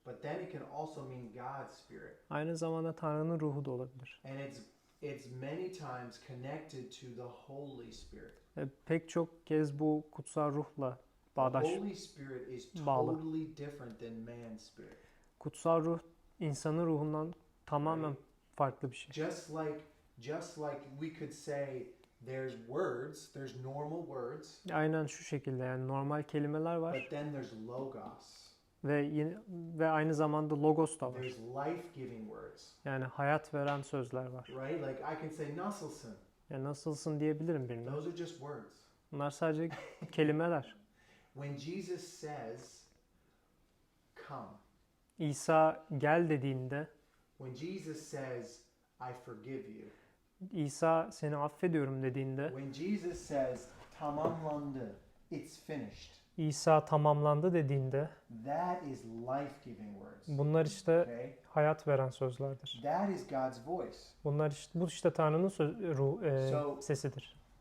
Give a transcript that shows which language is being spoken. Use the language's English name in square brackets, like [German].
[English] But then it can also mean God's spirit. [Turkish] Aynı zamanda Tanrı'nın ruhu da olabilir. [English] And it's many times connected to the Holy Spirit. [Turkish] Pek çok kez bu kutsal ruhla [English] The [Turkish] bağdaş. [English] Holy Spirit is [Turkish] bağlı. [English] totally different than man's spirit. [Turkish] Kutsal ruh insanın ruhundan tamamen farklı bir şey. [English] Just like we could say there's normal words. [Turkish] Aynen şu şekilde yani normal kelimeler var [English] But then there's logos. [Turkish] ve aynı zamanda logos da var. [English] There's life-giving words. [Turkish] Yani hayat veren sözler var. [English] Right? Like I can say [Turkish] nasılsın. Yani nasılsın diyebilirim birine. [English] Those are just words. [Turkish] Bunlar sadece kelimeler. [English] When Jesus says come. [Turkish] İsa gel dediğinde, [English] When Jesus says I forgive you. [Turkish] İsa seni affediyorum dediğinde, [English] When Jesus says [Turkish] tamamlandı, [English] it's finished. [Turkish] İsa tamamlandı dediğinde, [English] That is life-giving words. [Turkish] bunlar işte [English] Okay? [Turkish] hayat veren sözlerdir. [English] That is God's voice. [Turkish] Bu işte Tanrı'nın sesidir.